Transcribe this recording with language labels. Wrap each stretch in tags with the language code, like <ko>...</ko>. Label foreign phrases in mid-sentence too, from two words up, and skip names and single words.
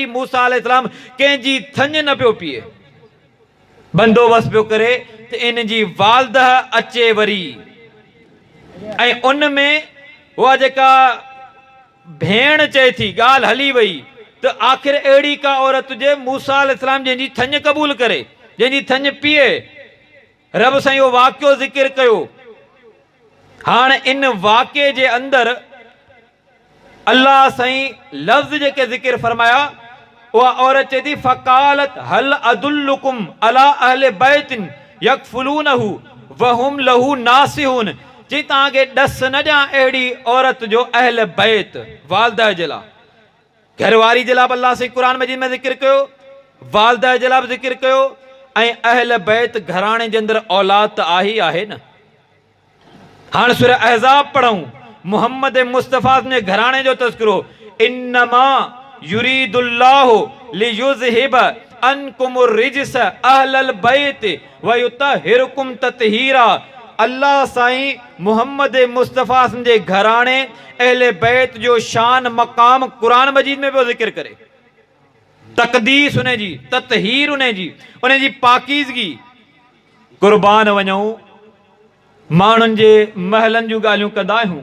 <sd>मूसा अलैहिस्सलाम कंहिंजी थञ न पियो पिए, बंदोबस्त पियो करे त इन जी वालदा अचे वरी, ऐं उन में उहा जेका भेण चए थी, ॻाल्हि हली वई त आख़िर अहिड़ी का औरत हुजे मूसा अलैहिस्सलाम जंहिंजी थञ क़बूल करे, जंहिंजी थञ पीए। रब साईं इहो वाक़ियो ज़िक्र कयो। हाणे इन वाक़े जे अंदरि अल्लाह साईं लफ़्ज़ जेके ज़िक्र फरमाया, उहा औरत चए थी</sd> <ar>فقالت هل أدلكم على أهل بيت يكفلونه وهم له ناصحون.</ar> <sd>चई तव्हांखे ॾस न ॾियां अहिड़ी औरत जो अहल बैत, वालदा जे लाइ, घरवारी जे लाइ अल्लाह साईं क़ुरान मजीद में ज़िक्र कयो, वालदा जे लाइ बि ज़िक्र कयो, ऐं अहल बैत घराणे जे अंदरि औलाद त आहे ई आहे न। हाणे सूरह अहज़ाब पढ़ूं, मोहम्मद मुस्तफ़ा जे घराणे जो तज़किरो,</sd> <ar>إنما يريد الله ليذهب عنكم الرجس أهل البيت ويطهركم تطهيرا.</ar> <sd>अल्लाह साईं मोहम्मद मुस्तफ़ा जे घराणे अहले बैत जो शान मक़ाम क़ुरान मजीद में पियो ज़िक्र करे। तक़दीस उन जी, ततहीर उन जी पाकीज़गी। क़ुर्बान वञूं, माण्हुनि जे महलनि जूं ॻाल्हियूं कंदा आहियूं।</sd>